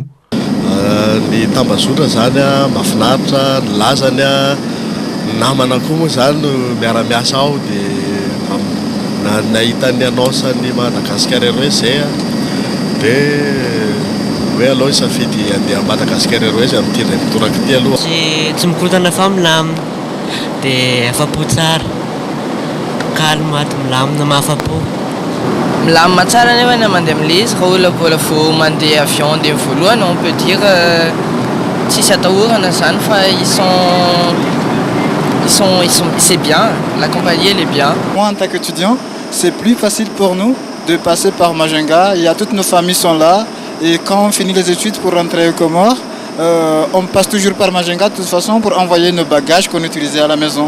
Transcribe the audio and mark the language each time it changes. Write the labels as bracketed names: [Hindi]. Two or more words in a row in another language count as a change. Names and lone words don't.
[Malagasy] Ny tambazotra zany mahafinaritra ny lazany namana koa moa zany no miara-miasa ao dia nahita ny anaosany Madagascar Airways zay dia hoe aloha isafidy andeha Madagascar Airways amin'ity iray mitoraka ity aloha. Tsy mikorotana fa milamina dia afa-po tsara calme ato milamina mahafa-po. Milamina tsara nefa ny mandeha amin'ilay izy raha olona mbola vao mandeha avion dia voalohany [French] on peut dire [Malagasy] tsisy atahorana zany fa [French] c'est bien, la compagnie elle est bien. Moi en tant qu'étudiant, c'est plus facile pour nous de passer par Majunga. Il y a toutes nos familles sont là et quand on finit les études pour rentrer aux Comores, on passe toujours par Majunga de toute façon pour envoyer nos bagages qu'on utilisait à la maison.